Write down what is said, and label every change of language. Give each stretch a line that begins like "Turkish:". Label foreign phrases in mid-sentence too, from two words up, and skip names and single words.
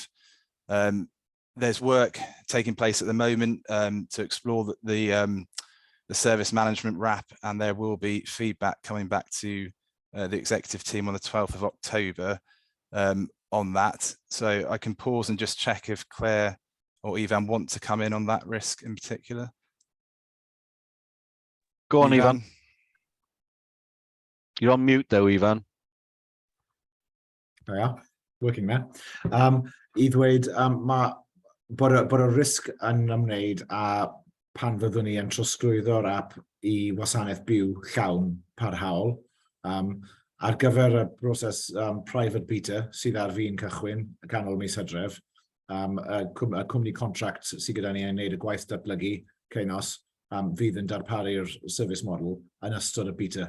English: There's work taking place at the moment to explore the service management wrap, and there will be feedback coming back to the executive team on the 12th of October on that. So I can pause and just check if Claire or Ivan want to come in on that risk in particular. Go on, Ivan. You're on mute though, Ivan. There we are, working there.
Welsh: I ddweud, bod y risg yn ymwneud a pan fyddwn ni yn trosglwyddo'r app I wasanaeth byw llawn parhaol. Ar gyfer y broses
English: private beta
Welsh: sydd ar fi'n cychwyn ganol mis Hydref, y cwmni contract sydd gyda ni yn gwneud y gwaith datblygu Ceinos fydd yn darparu'r
English: service model
Welsh: yn ystod y beta.